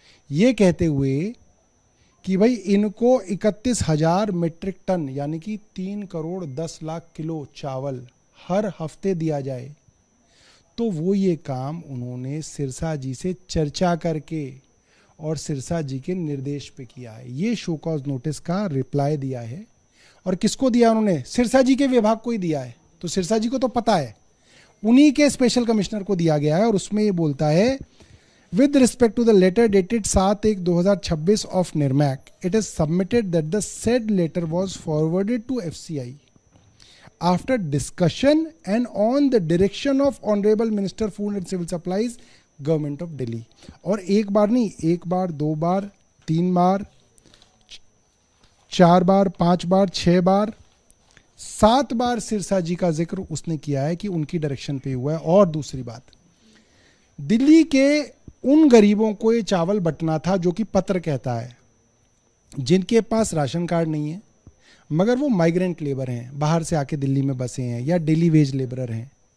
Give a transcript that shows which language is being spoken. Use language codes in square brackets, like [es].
[hi] ये कहते हुए कि भाई इनको 31,000 मीट्रिक टन यानी कि 3 करोड़ 10 लाख किलो चावल हर हफ्ते दिया जाए, तो वो ये काम उन्होंने सिरसा जी से चर्चा करके और सिरसा जी के निर्देश पे किया है। ये शो कॉज नोटिस का रिप्लाई दिया है। और किसको दिया उन्होंने? सिरसा जी के विभाग को ही दिया है। तो सिरसा जी को तो पता है, उन्हीं के स्पेशल कमिश्नर को दिया गया है। और उसमें ये बोलता है, [en] with respect to the letter dated 7/1/2026 of NIRMAC, it is submitted that the said letter was forwarded to FCI after discussion and on the direction of Honorable Minister Food and Civil Supplies, Government of Delhi। [hi] और एक बार नहीं, एक बार, दो बार, 3 बार, 4 बार, 5 बार, 6 बार, 7 बार सिरसा जी का जिक्र उसने किया है कि उनकी डायरेक्शन पे हुआ है। और दूसरी बात, दिल्ली के उन गरीबों को ये चावल बंटना था जो कि पत्र कहता है, जिनके पास राशन कार्ड नहीं है मगर वो माइग्रेंट लेबर हैं, बाहर से आके दिल्ली में बसे हैं या डेली वेज लेबरर हैं।